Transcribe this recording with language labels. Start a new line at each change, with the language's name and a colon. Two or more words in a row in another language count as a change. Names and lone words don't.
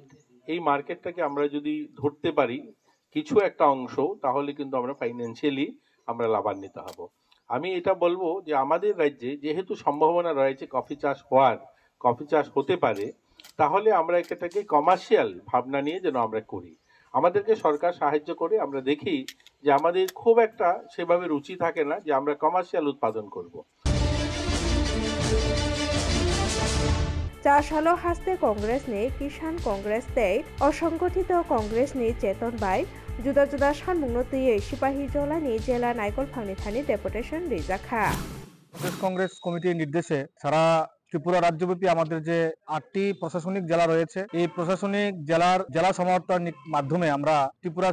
Bangla: এই মার্কেটটাকে আমরা যদি ধরতে পারি কিছু একটা অংশ তাহলে কিন্তু আমরা ফাইন্যান্সিয়ালি আমরা লাভান্বিত হব আমি এটা বলবো যে আমাদের রাজ্যে যেহেতু সম্ভাবনা রয়েছে কফি চাষ হতে পারে তাহলে আমরা এটাকে কমার্শিয়াল ভাবনা নিয়ে যেন আমরা করি আমাদেরকে সরকার সাহায্য করে আমরা দেখি যে আমাদের খুব একটা সেভাবে রুচি থাকে না যে আমরা কমার্শিয়াল উৎপাদন করব
Kok Borok: 4 salo haste congress ni kisan congress tei অসংগঠিত কংগ্রেস ni চেতন বাই juda সানমুংনো তুইয়ে সিপাহী জলানি জেলা নাইকল ফাংনি থানি ডেপুটেশন রিজাখা
Bangla: কংগ্রেস কমিটির নির্দেশে সারা ত্রিপুরা রাজ্যব্যাপী আমাদের যে 8টি প্রশাসনিক জেলা রয়েছে এই প্রশাসনিক জেলা সমাহর্তার মাধ্যমে আমরা ত্রিপুরা